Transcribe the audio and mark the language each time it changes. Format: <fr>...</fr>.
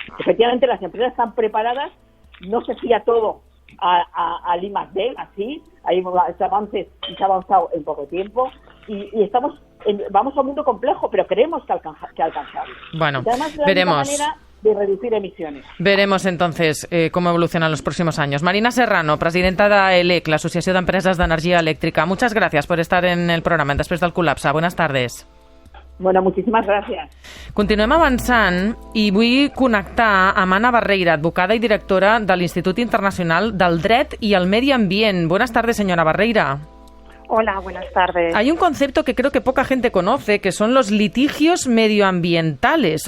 <es>Efectivamente, las empresas están preparadas, no se fía todo al I+D, así, hay avances y se ha avanzado en poco tiempo, y vamos a un mundo complejo, pero creemos que alcanzarlo. Bueno, además, veremos. La manera de reducir emisiones. Veremos entonces cómo evolucionan los próximos años. Marina Serrano, presidenta de ELEC, l'Associació d'Empreses d'Energia Elèctrica. Muchas gracias por estar en el programa Després del col·lapse. Buenas tardes. Bueno, muchísimas gracias.</es> <ca>Continuem avançant i vull connectar amb Anna Barreira, advocada i directora de l'Institut Internacional del Dret i el Medi Ambient.</ca> <es>Buenas tardes, señora Barreira. Hola, buenas tardes. Hay un concepto que creo que poca gente conoce, que son los litigios medioambientales.</es>